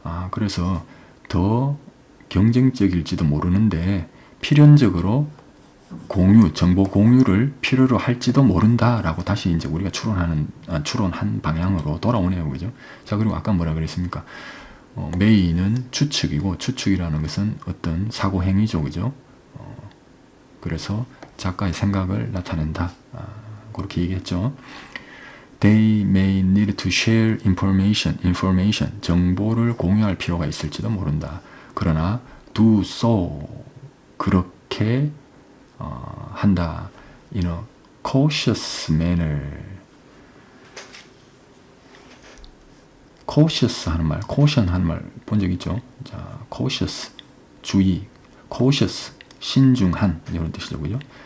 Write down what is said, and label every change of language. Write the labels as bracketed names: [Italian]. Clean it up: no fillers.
[Korean] 그래서 더 경쟁적일지도 모르는데 필연적으로 정보 공유를 필요로 할지도 모른다라고 다시 이제 우리가 추론한 방향으로 돌아오네요, 그죠? 자, 그리고 아까 뭐라 그랬습니까? may는 추측이고 추측이라는 것은 어떤 사고 행위죠, 그죠? 그래서 작가의 생각을 나타낸다. 그렇게 얘기했죠. [English] They may need to share information. [Korean] 정보를 공유할 필요가 있을지도 모른다. 그러나 [English] do so. [Korean] 그렇게 한다. [English] In a cautious manner. [Korean] cautious 하는 말, caution 하는 말 본 적 있죠? 자, cautious, 주의, cautious, 신중한, 이런 뜻이죠, 그죠?